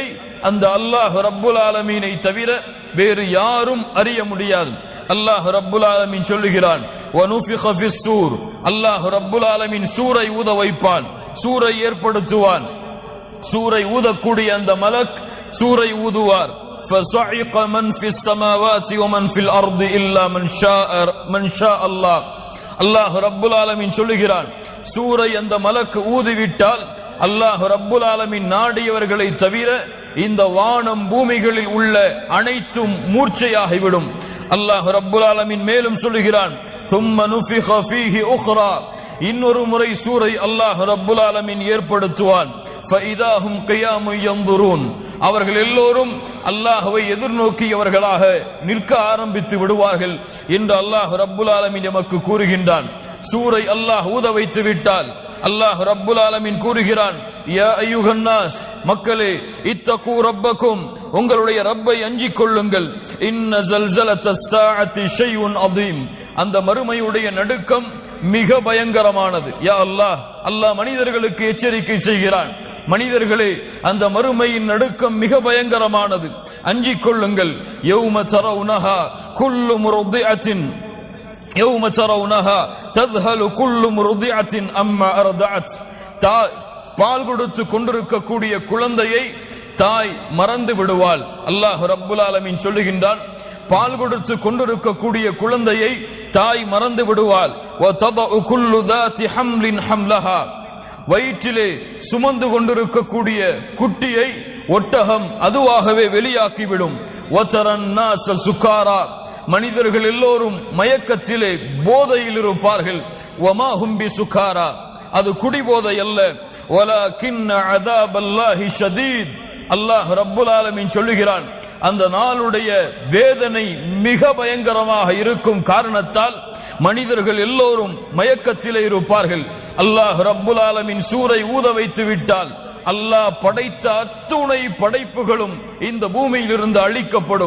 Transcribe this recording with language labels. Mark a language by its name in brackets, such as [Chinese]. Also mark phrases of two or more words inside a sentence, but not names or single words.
[Tamil] அந்த அல்லாஹ் ரப்புல் ஆலமீனை தவிர வேறு யாரும் அறிய முடியாது. அல்லாஹ் ரப்புல் ஆலமீன் சொல்லுகிறான், [Arabic] ونفخ في الصور, [Tamil] அல்லாஹ் ரப்புல் ஆலமீன் சூரை ஊத வைப்பான், சூரை ஏற்படுத்துவான். சூரை ஊதக்கூடிய அந்த மலக் சூரை ஊதுவார். [Arabic] فَصَعِقَ مَنْ فِي السَّمَاوَاتِ وَمَنْ فِي الْأَرْضِ إِلَّا مَنْ شَاءَ اللَّهُ. [Tamil] அல்லாஹ் ரப்புல் ஆலமீன் சொல்லுகிறான், சூரை அந்த மலக் ஊதிவிட்டால் அல்லாஹ் ரப்புல் ஆலமீன் நாடியவர்களை தவிர இந்த வானம் பூமிகளில் உள்ள அனைத்தும் மூர்ச்சையாகிவிடும். அல்லாஹ் ரப்புல் ஆலமீன் மேலும் சொல்லுகிறான், [Arabic] ثُمَّ نُفِخَ فِيهِ أُخْرَى, [Tamil] இன்னொரு முறை சூரை அல்லாஹ் ரப்புல் ஆலமீன் ஏற்படுத்துவான். [Arabic] فَإِذَا هُمْ قِيَامٌ يَنْظُرُونَ, [Tamil] அவர்கள் எல்லோரும் அல்லாஹ்வை எதிர்நோக்கியவர்களாக நிற்க ஆரம்பித்து விடுவார்கள் என்று அல்லாஹ் ரப்புல் ஆலமீன் நமக்கு கூறுகின்றான். சூரை அல்லாஹ் ஊத வைத்து விட்டால் அல்லாஹ் ரப்புல் ஆலமீன் கூறுகிறான், [Arabic] يا أيها الناس, [Tamil] மக்களே, [Arabic] اتقوا ربكم, [Tamil] உங்களுடைய ரப்பை அஞ்சிக் கொள்ளுங்கள். [Arabic] إن زلزلة الساعة شيء عظيم, [Tamil] அந்த மறுமையுடைய நடுக்கம் மிக பயங்கரமானது. யா அல்லாஹ், அல்லாஹ் மனிதர்களுக்கு எச்சரிக்கை செய்கிறான், மனிதர்களே, அந்த மறுமையின் நடுக்கம் மிக பயங்கரமானது, அஞ்சிக் கொள்ளுங்கள். [Arabic] يوم ترونها كل مرضعة يوم ترونها تذهل كل مرضعة عما أرضعت, [Tamil] பால் கொடுத்து கொண்டிருக்கக்கூடிய குழந்தையை தாய் மறந்து விடுவாள். அல்லாஹ் ரப்புல் ஆலமீன் சொல்லுகின்றான், பால் கொடுத்து கொண்டிருக்கக்கூடிய குழந்தையை தாய் மறந்து விடுவாள். [Arabic] وَتَضَعُ كُلُّ ذَاتِ حَمْلٍ حَمْلَهَا, [Tamil] வயிற்றிலே சுமந்து கொண்டிருக்கக்கூடிய குட்டியை ஒட்டகம் அதுவாகவே வெளியாக்கிவிடும். [Arabic] وَتَرَى النَّاسَ سُكَارَى, [Tamil] மனிதர்கள் எல்லோரும் மயக்கத்திலே போதையில் இருப்பார்கள். [Arabic] وَمَا هُمْ بِسُكَارَى, [Tamil] அது குடிபோதை அல்ல. [Arabic] وَلَكِنَّ عَذَابَ اللَّهِ شَدِيدٌ, [Tamil] அல்லாஹ் ரப்புல் ஆலமீன் சொல்லுகிறான், அந்த நாளுடைய வேதனை மிக பயங்கரமாக இருக்கும் காரணத்தால் மனிதர்கள் எல்லோரும் மயக்கத்திலே இருப்பார்கள். அல்லாஹ் ரப்புல் ஆலமீன் சூரை ஊத வைத்து விட்டால் அல்லாஹ் படைத்த அத்துணை படைப்புகளும் இந்த பூமியில் இருந்து அழிக்கப்படும்.